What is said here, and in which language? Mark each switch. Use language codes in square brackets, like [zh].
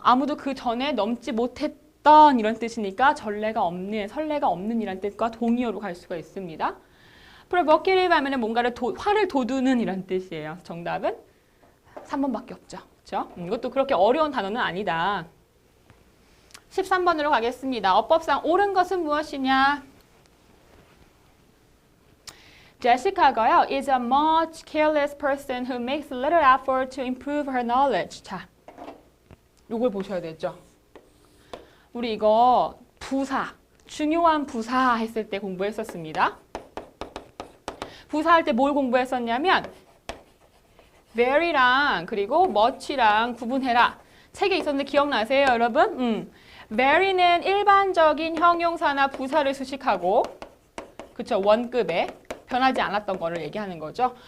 [ko] 아무도 그 전에 넘지 못했던 이런 뜻이니까 전례가 없는, 설례가 없는 이란 뜻과 동의어로 갈 수가 있습니다. provocative 하면은 뭔가를 화를 돋우는 이런 뜻이에요. 정답은 3번밖에 없죠. 그렇죠? 이것도 그렇게 어려운 단어는 아니다. 13번으로 가겠습니다. 어법상 옳은 것은 무엇이냐? 제시카가요. [en] is a much careless person who makes little effort to improve her knowledge. [ko] 자, 요걸 보셔야 되죠. 우리 이거 부사, 중요한 부사 했을 때 공부했었습니다. 부사할 때 뭘 공부했었냐면 very랑 그리고 much랑 구분해라. 책에 있었는데 기억나세요, 여러분? very는 일반적인 형용사나 부사를 수식하고 그쵸, 원급에 변하지 않았던 거를 얘기하는 거죠.